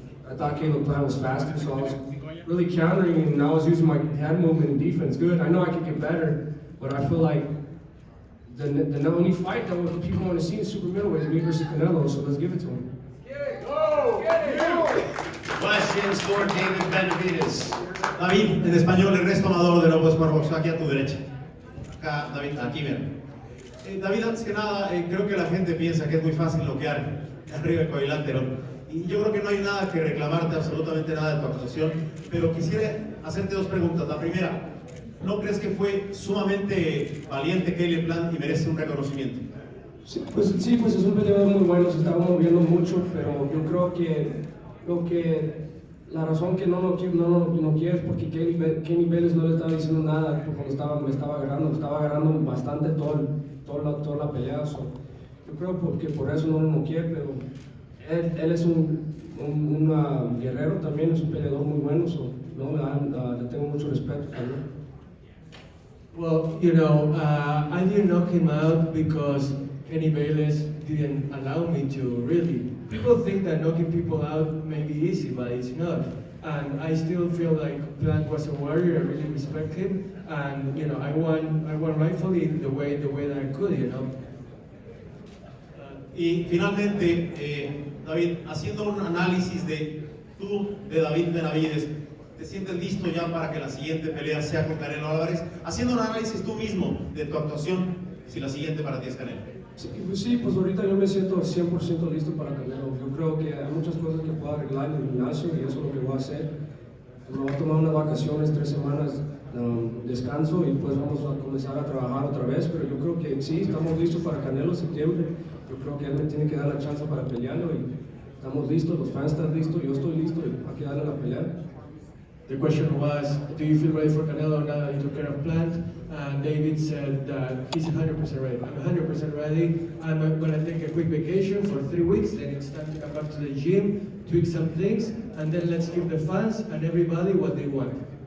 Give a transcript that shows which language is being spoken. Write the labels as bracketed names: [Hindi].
[English] I thought Caleb Plant was faster, so I was really countering, and I was using my hand movement and defense good. I know I could get better, but I feel like the only fight that people want to see is super middleweight is me versus Canelo, so let's give it to him. Questions for David Benavidez. [Spanish] David, en español, Ernesto Amador de López Barbosa, aquí a tu derecha. Acá, David, aquí mira. David, antes que nada, creo que la gente piensa que es muy fácil noquear arriba del cuadrilátero. Y yo creo que no hay nada que reclamarte, absolutamente nada de tu actuación, pero quisiera hacerte 2 preguntas. La primera, ¿no crees que fue sumamente valiente Caleb Plant y merece un reconocimiento? Sí, pues es un peleador muy bueno, se estaba moviendo mucho, pero yo creo que la razón que no quiere es porque Kenny Bayless no le estaba diciendo nada cuando me estaba agarrando bastante toda la pelea. So, yo creo que por eso no quiere, pero él es un guerrero también, es un peleador muy bueno, so, le tengo mucho respeto también. [English] Well, you know, I didn't knock him out because Kenny Bayless didn't allow me to, really. People think that knocking people out may be easy, but it's not. And I still feel like Plant was a warrior. I really respect him, and you know, I won rightfully the way that I could, you know. [Spanish] Y finalmente, David, haciendo un análisis de David Benavidez, ¿te sientes listo ya para que la siguiente pelea sea con Canelo Álvarez? Haciendo un análisis tú mismo de tu actuación, si la siguiente para ti es Canelo. Sí, pues ahorita yo me siento 100% listo para Canelo. Yo creo que hay muchas cosas que puedo arreglar en el gimnasio y eso es lo que voy a hacer. Me voy a tomar unas vacaciones, 3 semanas, descanso, y pues vamos a comenzar a trabajar otra vez. Pero yo creo que sí, estamos listos para Canelo en septiembre. Yo creo que él me tiene que dar la chance para pelearlo y estamos listos, los fans están listos, yo estoy listo y hay que darle la pelea. [English] The question was, do you feel ready for Canelo now that you took care of Plant? And David said that he's 100% ready. I'm 100% ready. I'm going to take a quick vacation for 3 weeks. Then it's time to come back to the gym, tweak some things, and then let's give the fans and everybody what they want.